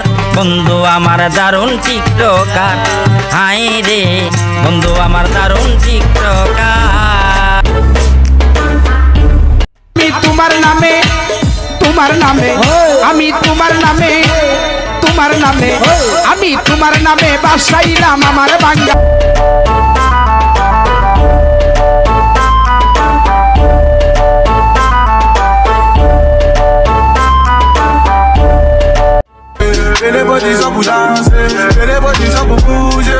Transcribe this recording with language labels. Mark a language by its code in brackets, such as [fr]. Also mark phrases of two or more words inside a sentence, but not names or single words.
[bn] বন্ধু আমার দারুণ টিকটকার, হাই রে বন্ধু আমার দারুণ টিকটকার। তোমার নামে আমি তোমার নামে আমি তোমার নামে বাসাইলাম আমার বাঙ্গা [fr] Les bodies sont pour danser, les bodies sont pour bouger.